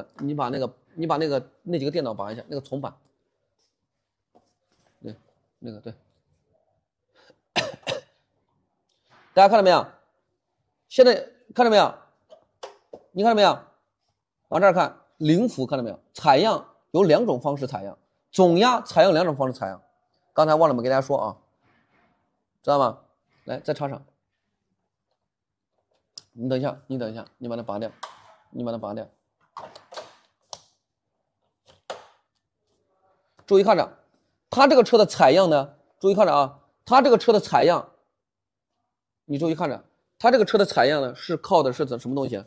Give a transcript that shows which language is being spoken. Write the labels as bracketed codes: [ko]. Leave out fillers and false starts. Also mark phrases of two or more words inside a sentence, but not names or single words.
[zh] 你把那幾個電腦拔一下，那個重板，對，那個对，大家看到沒有？現在看到沒有？你看到沒有？往這兒看，0伏看到沒有？採樣有兩種方式採樣。總壓採樣兩種方式採樣，剛才忘了没给大家說啊，知道嗎？來，再插上。你等一下，你等一下，你把它拔掉，你把它拔掉。注意看着，它這個車的採樣呢，注意看着啊，它這個車的採樣，你注意看着，它這個車的採樣呢是靠的是什麼東西？